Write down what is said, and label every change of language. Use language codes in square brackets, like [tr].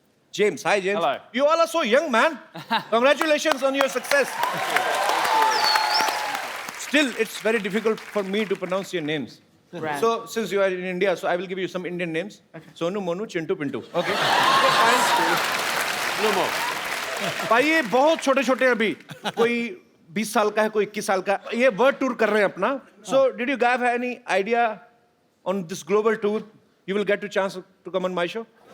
[en] James. Hi, James. Hello. You all are so young, man. Congratulations on your success. Still, it's very difficult for me to pronounce your names. So, since you are in India, so I will give you some Indian names. Sonu, Monu, Chintu, Pintu. Okay? No more. [hi] भाई ये बहुत छोटे-छोटे अभी, कोई 20 साल का है, कोई 21 साल का, ये वर्ल्ड टूर कर रहे हैं अपना. [en] So, did you guys have any idea on this global tour? You will get a chance to come on my show?